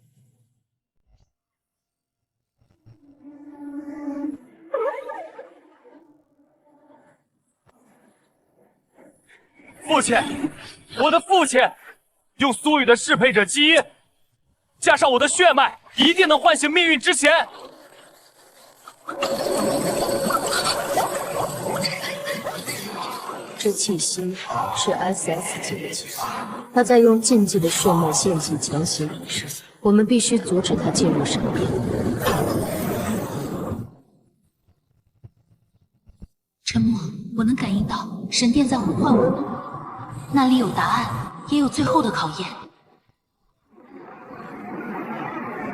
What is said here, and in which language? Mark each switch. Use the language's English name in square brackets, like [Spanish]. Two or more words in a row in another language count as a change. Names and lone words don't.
[Chinese] 父親，我的父親，用蘇雨的適配者基因，加上我的血脈，一定能喚醒命運之弦。這氣息是 SS 級的氣息，他在用禁忌的血脈獻祭強行離世，我們必須阻止他進入神殿。沉默，我能感應到神殿在呼喚我們，那裡有答案，也有最後的考驗。